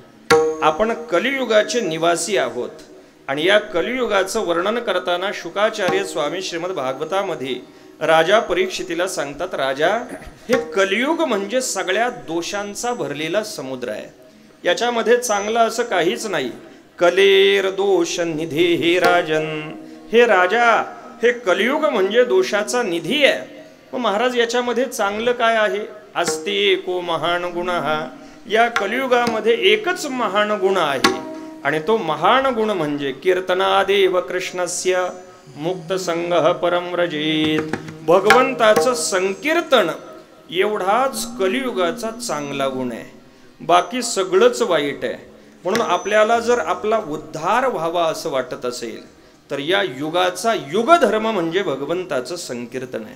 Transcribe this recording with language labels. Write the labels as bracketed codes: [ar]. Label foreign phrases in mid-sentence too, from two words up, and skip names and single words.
[mr] आपण कलियुगाचे निवासी आहोत आणि या कलियुगाचं वर्णन करताना शुकाचार्य स्वामी श्रीमद भागवतामध्ये राजा परीक्षितीला सांगतात, राजा हे कलियुग म्हणजे सगळ्या दोषांचा भरलेला समुद्र आहे. याच्यामध्ये चांगलं असं काहीच नाही. [sa] कलेर दोष निधी हे राजन, [mr] हे राजा हे कलियुग म्हणजे दोषाचा निधी आहे. मग महाराज याच्यामध्ये चांगलं काय आहे? [sa] अस्ति एको महान गुण, [mr] हा या कलियुगामध्ये एकच महान गुण आहे आणि तो महान गुण म्हणजे [sa] कीर्तनादेव कृष्णस्य मुक्त संगः परम व्रजेत. [mr] भगवंताचं संकीर्तन एवढाच कलियुगाचा चांगला गुण आहे, बाकी सगळंच वाईट आहे. म्हणून आपल्याला जर आपला उद्धार व्हावा असं वाटत असेल तर या युगाचा युगधर्म म्हणजे भगवंताचं संकीर्तन आहे.